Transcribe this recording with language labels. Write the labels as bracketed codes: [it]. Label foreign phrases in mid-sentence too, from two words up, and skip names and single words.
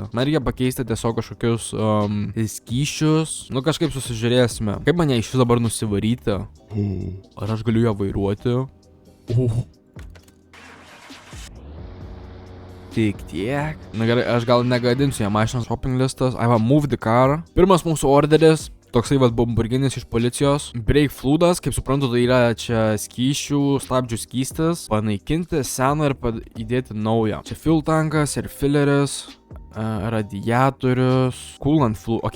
[lt] Man reikia pakeisti tiesiog kažkokius skysčius. Kažkaip susižiūrėsime. Kaip mane iš vis dabar nusivaryti? Ar aš galiu ją vairuoti? Tik tiek. Na gerai, aš gal negadinsiu ją mašinos [en] shopping listas. Move the car. [lt] Pirmas mūsų orderis. Toksai Lamborghinis iš policijos. [en] Brake fluidas, [lt] kaip suprantu, tai yra čia skysčių, stabdžių skystis. Panaikinti seną ir įdėti naują. Čia [en] fuel tankas [lt] ir filleris. [en] Radiatorius. Coolant fluid.